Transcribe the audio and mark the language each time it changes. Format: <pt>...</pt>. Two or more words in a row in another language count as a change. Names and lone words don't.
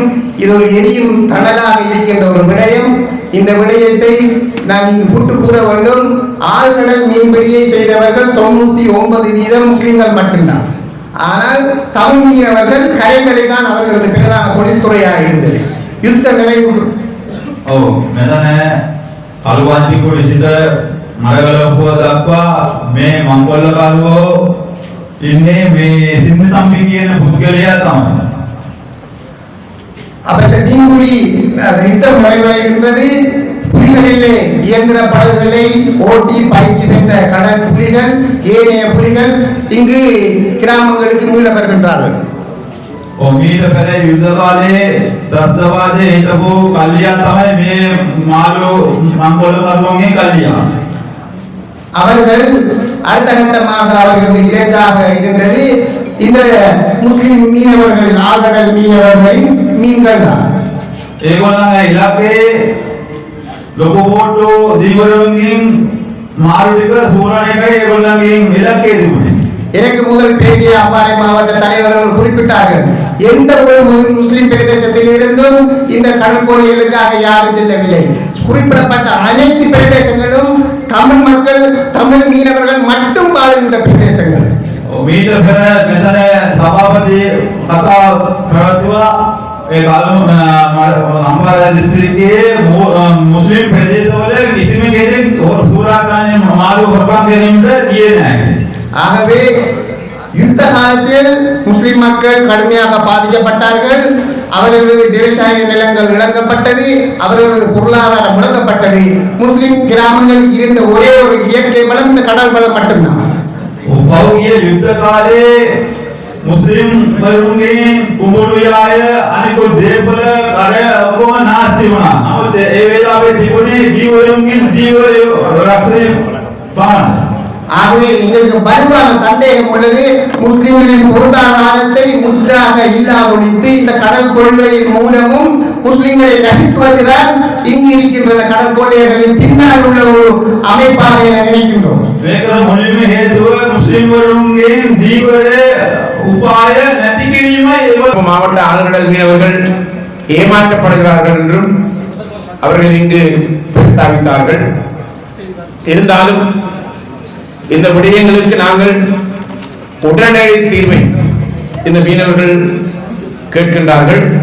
<ta>இது ஒரு எரியும் தணலாக இருக்கின்ற ஒரு விடயம். இந்த விடயத்தை நான் இங்கு புட்டு கூற வேண்டும். ஆழ்கடல் மீன்பிடியை செய்தவர்கள் 99% முஸ்லிம்கள் மட்டும்தான். ஆனால் தமிழ் மீனவர்கள் கரைகளை தான் அவர்களது பிரதான தொழில்துறையாக இருந்தது. யுத்த நிறைவு</ta> <si>කළුවන්තිකුඩ සිට මඩගලපුව දක්වා මේ මංගොල්ල කළුවෝ ඉන්නේ මේ සින්නතම්බි කියන පුද්ගලයා තමයි.</si> <ta>அப்ப இந்த மீன்பிடி யுத்தம் நிறைவடைகின்றது. புலிகளிலே இயந்திர படகுகளை ஓட்டி பயிற்சி பெற்ற கடல் புலிகள் ஏனைய புலிகள் இங்கு கிராமங்களுக்கு மீள வருகின்றார்கள்.</ta> <si>මීට පෙර යුද්ධ කාලේ ත්‍රස්තවාදයේ හිටපු කල්ලියා තමයි මේ මාළු මංගොල්ල කරුවන්ගේ කල්ලියා.</si> <ta>அவர்கள் அடுத்த கட்டமாக அவர்களது இலக்காக இருந்தது இந்த முஸ்லிம் மீனவர்கள் ஆழ்கடல் மீனவர்களின் மீன்கள் தான்.</ta> <si>ඒගොල්ලන්ගේ ඉලක්කේ ලොකු බෝට්ටු දීවරුන්ගෙන් මාළු ටික සූරණ එකයි ඒගොල්ලන්ගේ ඉලක්කේ තිබුණේ.</si> <ta>எனக்கு முதல் பேசிய அம்பாறை மாவட்ட தலைவர்கள் குறிப்பிட்டார்கள், எந்த ஒரு முஸ்லிம் பிரதேசத்தில் இருந்தும் இந்த கடற்கோழிகளுக்காக யாரும் செல்லவில்லை. குறிப்பிடப்பட்ட அனைத்து பிரதேசங்களும் தமிழ் மக்கள் தமிழ் மீனவர்கள் மட்டும் வாழுகின்ற பிரதேசங்கள்.</ta> <si>මීට පෙර මෙතන සභාපති කතා පැවැත්වුවා. ඒ අම්පාර දිස්ත්‍රික්කයේ මුස්ලිම් ප්‍රදේශවල කිසිම කෙනෙක් සූරාකාරී මාළු හොරකම් කිරීමට ගියේ නැහැ.</si> <ta>ஆகவே யுத்த காலத்தில் முஸ்லிம் மக்கள் கடுமையாக பாதிக்கப்பட்டார்கள். அவர்களது விவசாய நிலங்கள் இழக்கப்பட்டது, அவர்களது பொருளாதாரம் முடக்கப்பட்டது. முஸ்லிம் கிராமங்களில் இருந்த ஒரே ஒரு இயற்கை வளம் இந்த கடல் வளம் மட்டும்தான்.</ta> <si>පෞද්ගලික යුද්ධ කාලේ මුස්ලිම් වරුන්ගේ කුඹුරු යාය අනිකුත් දේපල කර ඔක්කොම නාස්ති වුණා. නමුත් ඒ වෙලාවේ තිබුණේ ජීවරුන්ගේ ජීවය රක්ෂණය පමණයි.</si> <ta>ஆகவே எங்களுக்கு வலுவான சந்தேகம் உள்ளது, முஸ்லிம்களின் பொருளாதாரத்தை முற்றாக இல்லாதொழித்து இந்த கடல் கொள்கையின் மூலமும் முஸ்லிம்களை நசுக்குவதுதான் இங்கு இருக்கின்ற கடல் கொள்ளையர்களின் பின்னால் உள்ள ஒரு அமைப்பாக நினைக்கின்றோம்.</ta> <si>මුලින්ම හේතුව මුස්ලිම් වරුන්ගේ දීවර උපාය නැති කිරීමයි.</si> <ta>மாவட்ட ஆழ்கடல் மீனவர்கள் ஏமாற்றப்படுகிறார்கள் என்றும் அவர்கள் இங்கு பிரஸ்தாபித்தார்கள். இருந்தாலும் இந்த விடயங்களுக்கு நாங்கள் உடனடி தீர்வை இந்த மீனவர்கள் கேட்கின்றார்கள்.</ta>